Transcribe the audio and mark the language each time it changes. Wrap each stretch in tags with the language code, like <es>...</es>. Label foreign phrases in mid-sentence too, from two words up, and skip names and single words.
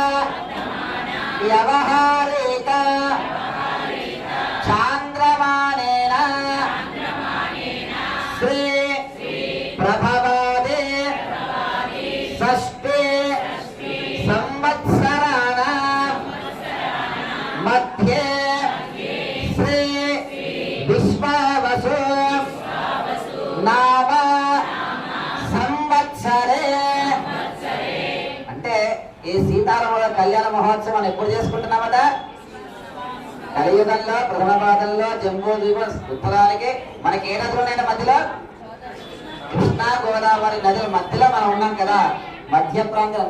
<sa>व्यवहारिक चान्द्रमानेन श्री प्रभवादि षष्ठी संवत्सराणां मध्ये श्री विश्वावसु नाम సంవత్సరే</sa> <te>అంటే ఈ సీతారాముల కళ్యాణ మహోత్సవం ఎప్పుడు చేసుకుంటున్నామట? కలియుగంలో ప్రథమ పాదంలో జంబూ ద్వీపం ఉత్తరానికి మనకి ఏ నదులు ఉన్నాయి మధ్యలో? కృష్ణా గోదావరి నదుల మధ్యలో మనం ఉన్నాం కదా, మధ్య ప్రాంతం.</te>